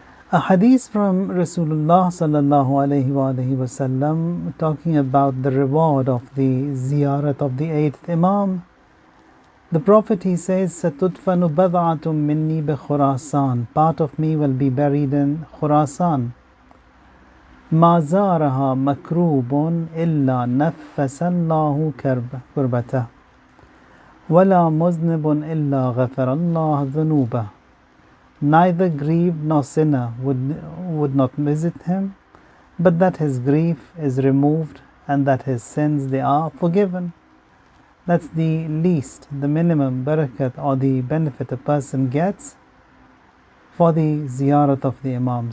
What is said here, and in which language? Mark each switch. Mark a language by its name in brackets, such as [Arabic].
[English] A hadith from Rasulullah sallallahu alayhi wa wasallam talking about the reward of the ziyarat of the 8th Imam. The Prophet, he says, [Arabic] "Satudfanu bad'atun minni bi Khurasan." [English] Part of me will be buried in Khurasan. [Arabic] ما زارها مكروب إلا نفس الله كربته ولا مذنب إلا غفر الله ذنوبه. [English] Neither grieved nor sinner would not visit him, but that his grief is removed and that his sins, they are forgiven. That's the least, the minimum barakat or the benefit a person gets for the ziyarat of the Imam.